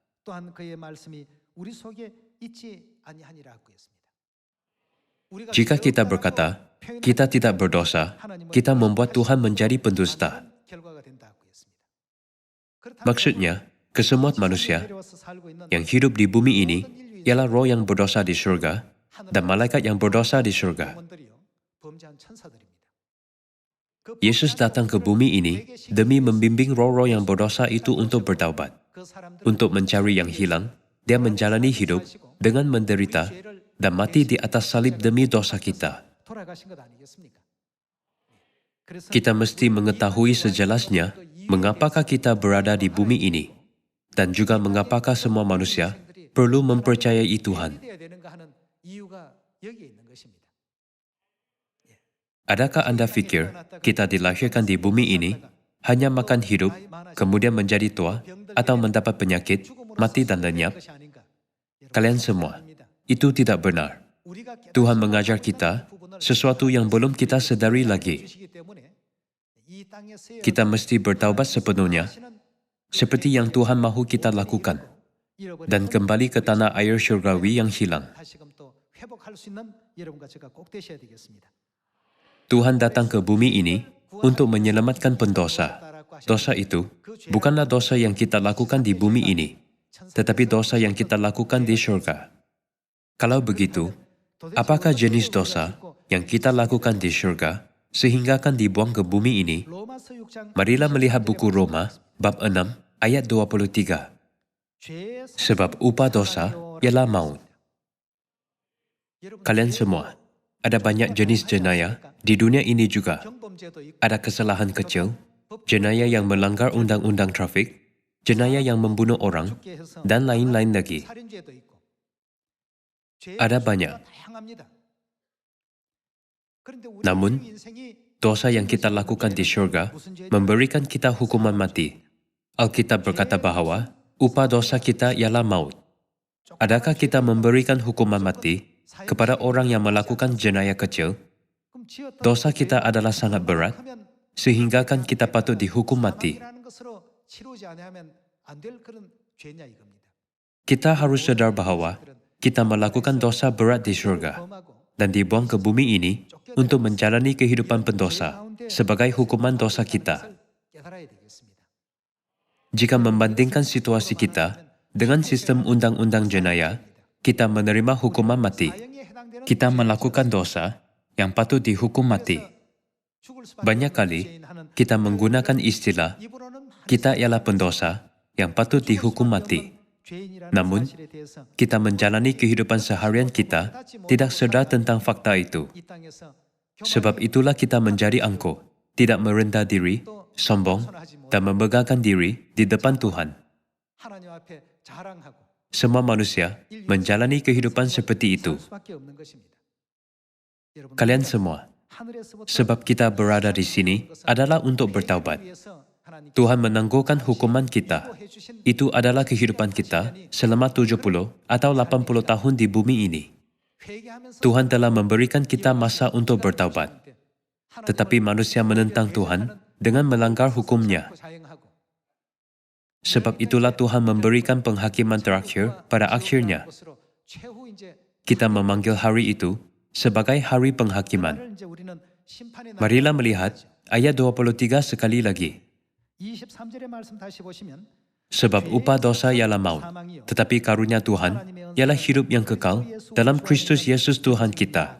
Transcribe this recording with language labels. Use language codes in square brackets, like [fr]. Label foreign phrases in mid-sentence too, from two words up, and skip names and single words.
[ms] Jika kita berkata kita tidak berdosa, kita membuat Tuhan menjadi pendusta. Maksudnya, kesemua manusia yang hidup di bumi ini ialah roh yang berdosa di surga dan malaikat yang berdosa di surga. [ko] 범죄한 천사들입니다. 그 [ms] Yesus datang ke bumi ini demi membimbing roh-roh yang berdosa itu untuk bertaubat, [ko] 그 사람들을 [ms] untuk mencari yang hilang. Dia menjalani hidup dengan menderita dan mati di atas salib demi dosa kita. [ko] 돌아가신 것 아니겠습니까? 그래서 [ms] Kita mesti mengetahui sejelasnya mengapakah kita berada di bumi ini dan juga mengapakah semua manusia perlu mempercayai Tuhan. [ko] 돼야 되는가 하는 이유가 여기에 있는 것입니다. [ms] Adakah Anda fikir kita dilahirkan di bumi ini hanya makan hidup, kemudian menjadi tua, atau mendapat penyakit, mati dan lenyap? Kalian semua, itu tidak benar. Tuhan mengajar kita sesuatu yang belum kita sedari lagi. Kita mesti bertaubat sepenuhnya, seperti yang Tuhan mahu kita lakukan, dan kembali ke tanah air syurgawi yang hilang. [ko] 다시금 또 회복할 수 있는 여러분과 제가 꼭 되셔야 되겠습니다. [ms] Tuhan datang ke bumi ini untuk menyelamatkan pendosa. Dosa itu bukanlah dosa yang kita lakukan di bumi ini, tetapi dosa yang kita lakukan di surga. Kalau begitu, apakah jenis dosa yang kita lakukan di surga sehingga akan dibuang ke bumi ini? [ko] 로마서 6장 [ms] Marilah melihat buku Roma, bab 6, ayat 23. Sebab upah dosa ialah maut. Kalian semua, ada banyak jenis jenayah di dunia ini juga. [ko] 경범죄도 있고 [ms] Ada kesalahan kecil, jenayah yang melanggar undang-undang trafik, jenayah yang membunuh orang, [ko] 죽게 해서 [ms] dan lain-lain lagi. [ko] 살인죄도 있고 [ms] Ada banyak. [ko] 다양합니다. 그런데 우리 [ms] Namun, [ko] 인생이 [ms] Dosa yang kita lakukan di syurga memberikan kita hukuman mati. Alkitab berkata bahawa upah dosa kita ialah maut. Adakah kita memberikan hukuman mati kepada orang yang melakukan jenayah kecil? [ko] 그럼 지었던 [ms] Dosa kita adalah sangat berat, [ko] 하면 [ms] sehingga kan kita patut dihukum mati. [ko] 사망이라는 것으로 치르지 않으면 안 될 그런 죄냐 이겁니다. [ms] Kita harus sadar bahawa kita melakukan dosa berat di syurga [ko] 범하고 [ms] dan dibuang ke bumi ini untuk menjalani kehidupan pendosa sebagai hukuman dosa kita. [ko] 깨달아야 되겠습니다. [ms] Jika membandingkan situasi kita dengan sistem undang-undang jenayah, kita menerima hukuman mati. [ko] 사형에 해당되는 [ms] Kita melakukan dosa yang patut dihukum mati. [ko] 죽을 수밖에 [ms] Banyak [ko] 없는 [ms] kali [ko] 죄인하는 [ms] kita menggunakan istilah [ko] 입으로는 [ms] kita ialah pendosa yang patut dihukum mati. [ko] 죄인이라는 [ms] Namun, [ko] 사실에 대해서 [ms] kita menjalani kehidupan seharian kita tidak sedar tentang fakta itu. [ko] 이 땅에서 [ms] Sebab itulah kita menjadi angkuh, tidak merendah diri, sombong, dan memegahkan diri di depan Tuhan. [ko] 하나님 앞에 자랑하고 [ms] Semua manusia menjalani kehidupan seperti itu. [ko] 살 수밖에 없는 것입니다. 여러분, [ms] Kalian semua, [ko] 하늘에서부터 [ms] sebab kita berada di sini adalah untuk bertaubat. [ko] 위해서 하나님께서 [ms] Tuhan menangguhkan hukuman kita. [ko] 해주신 [ms] Itu adalah kehidupan kita selama 70 atau 80 tahun di bumi ini. [ko] 회개하면서 [ms] Tuhan telah memberikan kita masa untuk bertaubat. Tetapi manusia menentang Tuhan dengan melanggar hukumnya. [ko] 사형하고 [ms] Sebab itulah Tuhan memberikan penghakiman terakhir pada akhirnya. [ko] 것으로 최후 이제 [ms] Kita memanggil hari itu sebagai hari penghakiman. [ko] 그날을 이제 우리는 심판의 날 [ms] Marilah melihat ayat 23 sekali lagi. [ko] 23절의 말씀 다시 보시면 [ms] Sebab upah dosa ialah maut, tetapi karunia Tuhan ialah hidup yang kekal dalam Kristus Yesus Tuhan kita.